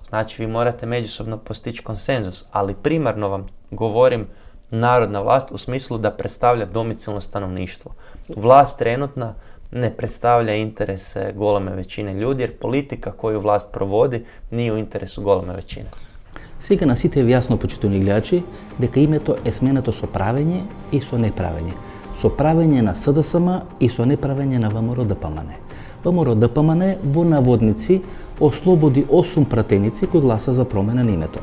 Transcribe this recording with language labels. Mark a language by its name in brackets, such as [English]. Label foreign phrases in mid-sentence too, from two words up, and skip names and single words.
[Croatian] Znači, vi morate međusobno postići konsenzus, ali primarno vam govorim narodna vlast u smislu da predstavlja domicilno stanovništvo. Vlast trenutna ne predstavlja interese goleme većine ljudi, jer politika koju vlast provodi nije u interesu goleme većine. [Macedonian] Сега на сите е јасно, почитувани гледачи, дека името е сменето со правење и со неправење. Со правење на СДСМ и со неправење на ВМРО-ДПМН. ВМРО-ДПМН во наводници ослободи 8 пратеници кои гласа за промена на името.